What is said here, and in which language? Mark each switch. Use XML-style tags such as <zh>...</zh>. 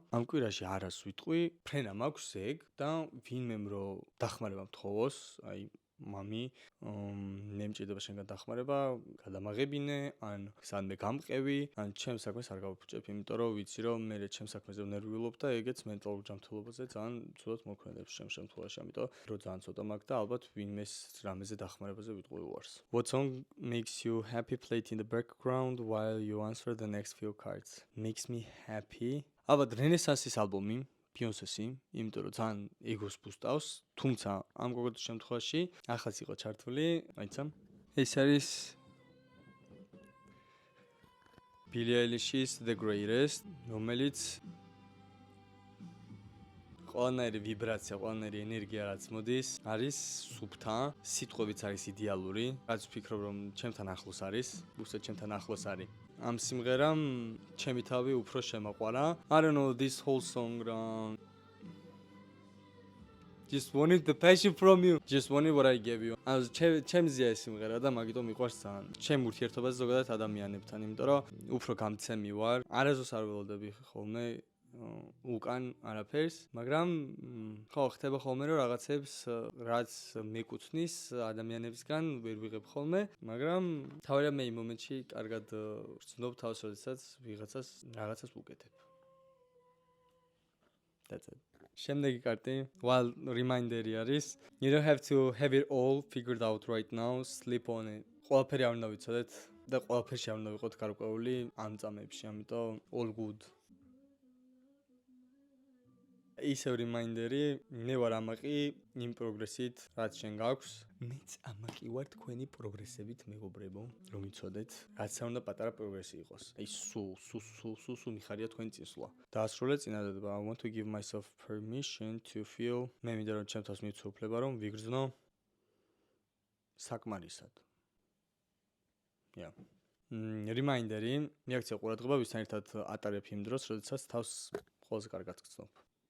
<ka>ამ კვირაში არას ვიტყვი, ფრენა მაქვს ეგ და ვინმემ რომ დახმარება მთხოვოს, აი მამი, მე მჭირდება შენგან დახმარება, გადამაღებინე, ან სანმე გამყევი, ან ჩემს საქმეს არ გავიფუჭებ, იმიტომ რომ ვიცი რომ მე ჩემს საქმეზე ვნერვიულობ და ეგეც მენტალურ ჯანმრთელობაზე ძალიან ცუდად მოქმედებს ჩემს შემთხვევაში, ამიტომ რო ძალიან ცოტა მაქვს და ალბათ ვინმეს რამეზე დახმარებაზე ვიტყვი უარს.</ka> <en>What song makes you happy played in the background while you answer the next few cards? Makes me happy.</en> <ka>ალბათ რენესანსის ალბომი Beyoncé-ი, იმიტომ რომ ძალიან ეგოს ბუსტავს, თუმცა ამ კონკრეტულ შემთხვევაში ახაც იყო ჩართული, აიცა. ეს არის Billie Eilish's The Greatest, რომელიც ყველანაირი ვიბრაცია, ყველანაირი ენერგია რაც მოდის, არის სუფთა, სიტყვებიც არის იდეალური, რაც ვფიქრობ რომ ჩემთან ახლოს არის, უბრალოდ ჩემთან ახლოს არის. ამ სიმღერამ ჩემი თავი უფრო შემაყვარა.</ka> <en>I don't know this whole song just wanted the passion from you. Just wanted what I gave you.</en> <ka>Az ჩემზეა ეს სიმღერა და მაგიტომ მიყვარს ძალიან. ჩემ ურთიერთობაზე ზოგადად ადამიანებთან, იმიტომ რომ უფრო გამცემი ვარ. არასდროს არ ველოდები ხოლმე უკან არაფერს, მაგრამ ხო ხდება ხოლმე რომ რაღაცებს რაც მეკუთვნის ადამიანებისგან ვერ ვიღებ ხოლმე, მაგრამ თავი იმ მომენტში კარგად ვწნობ თავს, როდესაც რაღაცას ვუკეთებ.</ka> <en>That's it.</en> <ka>შემდეგი კარტი,</ka> <en>while reminder-ი არის, you don't have to have it all figured out right now, sleep on it.</en> <ka>ყველაფერი არ უნდა ვიცოდეთ და ყველაფერში არ უნდა ვიყოთ გარკვეული ამ წამებში, ამიტომ</ka> <en>all good.</en> <ka>ისევ reminder-ი, მე ვარ ამაყი იმ პროგრესით, რაც შენ გაქვს. მეც ამაყი ვარ თქვენი პროგრესებით, მეგობრებო, რომ იცოდეთ, რაც არ უნდა პატარა პროგრესი იყოს. აი სულ მიხარია თქვენი წინსვლა. დაასრულე წინადადება.</ka> <en>I want to give myself permission to feel.</en> <ka>მე მინდა რომ ჩემ თავს მივცე უფლება რომ ვიგრძნო საკმარისად. Reminder-ი, მიაქცია ყურადღება ვისთან ერთად ატარებ იმ დროს, როდესაც თავს ყველაზე კარგად გრძნობ.</ka>